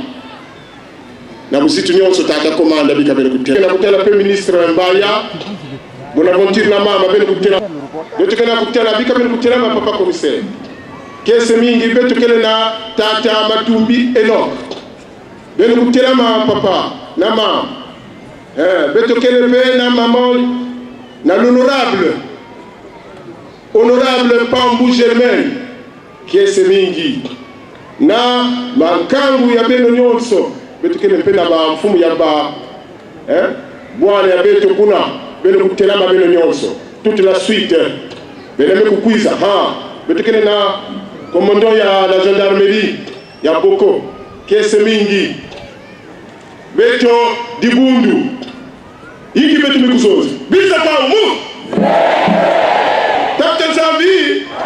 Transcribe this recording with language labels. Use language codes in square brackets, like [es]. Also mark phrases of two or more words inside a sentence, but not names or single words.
[ktu] Na busitu nyonso tata komanda bika beno kutela. Kena kutala pe ministre mbaya. Bonaventure na mama beno kutela. Beto kena kutela bika beno kutela ma papa commissaire. Kese mingi beto kele na tata Matumbi Enoch. Beno kutela ma papa na mama. Beto kele pe na maman na l'honorable Pambu Germain. Kese mingi na makangu ya beno nyonso. Beto kele pe na ba mfumu ya ba bwana ya beto kuna beno kutela ma beno nyonso. [fr] Toute la suite [ktu] beno mekukwiza beto kele na commandant ya [fr] la gendarmerie [ktu] ya Boko. Kese mingi beto dibundu hiki beto mekuzozi bisa kwa umu. Tata nzambi.